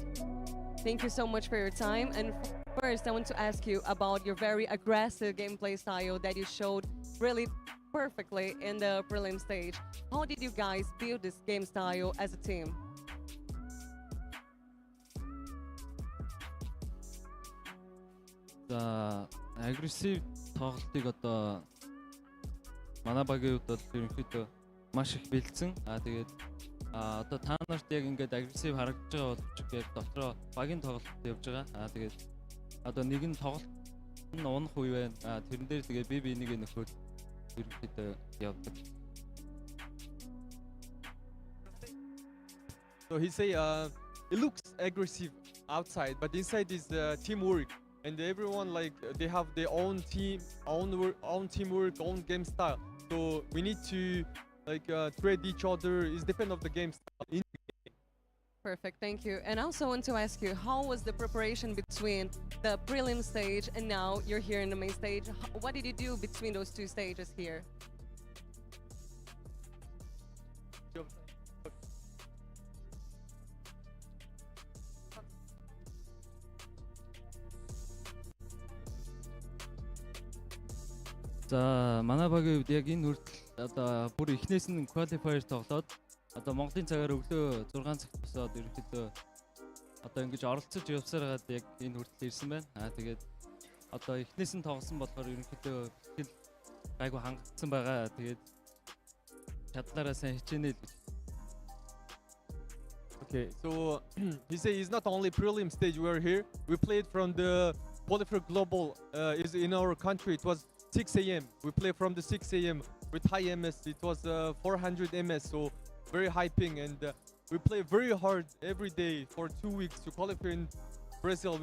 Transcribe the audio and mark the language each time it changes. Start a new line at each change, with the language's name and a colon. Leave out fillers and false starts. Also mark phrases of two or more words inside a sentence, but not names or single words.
English: Thank you so much for your time. And first, I want to ask you about your very aggressive gameplay style that you showed really perfectly in the prelim stage. How did you guys build this game style as a team?
Mongolian: Aggressive тоглолтыг одоо манай багийн хувьд бол ерөнхийдөө маш их бэлдсэн. Тэгээд одоо та нарт яг ингээд агрессив харагдаж байгаа боловч яг дотроо багийн тоглолт явж байгаа. Тэгээд одоо нэг нь тоглолт нь унах үе байна. Тэрэн дээр тэгээд би энийг нөхөд ерөнхийдөө явдаг.
English: So he say it looks aggressive outside, but inside is teamwork. And everyone like they have their own team, own teamwork, own game style. So we need to like trade each other. It's depend of the game style. Perfect, thank you. And I also want to ask you, how was the preparation between the prelim stage and now you're here in the main stage? What did you do between those two stages here?
Mongolian: За манай багийн хувьд яг энэ хүртэл одоо бүр эхнээс нь qualifier тоглоод одоо Монголын цагаар өглөө 6 цагт босоод ерөнхийдөө одоо ингэж оролцож явсаар хагаад яг энэ хүртэл ирсэн байна. Тэгээд одоо эхнээс нь тоглосон болохоор ерөнхийдөө хэл гайгүй хангагдсан байгаа. Тэгээд чадлаараа сайн хичээнэ л.
English: Okay, so he say it's not only prelim stage we're here. We played from the qualifier global is in our country. It was 6 a.m. We play from the 6 a.m. with high MS. It was 400 MS, so very high ping, and we play very hard every day for 2 weeks to qualify in Brazil.